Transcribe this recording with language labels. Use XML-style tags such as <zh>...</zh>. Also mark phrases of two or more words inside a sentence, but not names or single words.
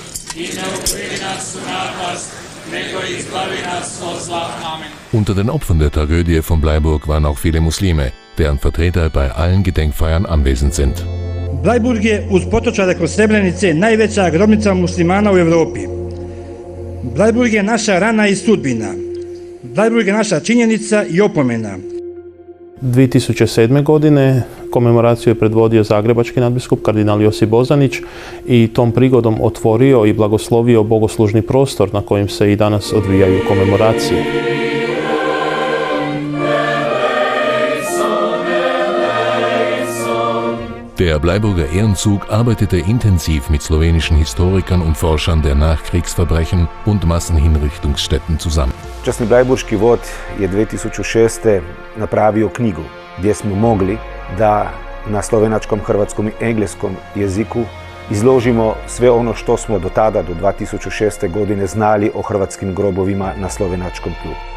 <hr>I ne uvedi nas u napast, nego izbavi nas od zla. Amen.</hr> <de>Unter den Opfern der Tragödie von Bleiburg waren auch viele Muslime, deren Vertreter bei allen Gedenkfeiern anwesend sind.</de> <hr>Bleiburg je uz potočare kod Srebrenice najveća grobnica muslimana u Europi. Bleiburg je naša rana i sudbina. Bleiburg je naša činjenica i opomena. 2007. godine komemoraciju je predvodio zagrebački nadbiskup kardinal Josip Bozanić i tom prigodom otvorio i blagoslovio bogoslužni prostor na kojem se i danas odvijaju komemoracije.</hr> <de>Der Bleiburger Ehrenzug arbeitete intensiv mit slowenischen Historikern und Forschern der Nachkriegsverbrechen und Massenhinrichtungsstätten zusammen.</de> <hr>Časni blajburški vod je 2006. napravio knjigu gdje smo mogli da na slovenačkom, hrvatskom i engleskom jeziku izložimo sve ono što smo do tada, do 2006. godine, znali o hrvatskim grobovima na slovenačkom tlu.</hr>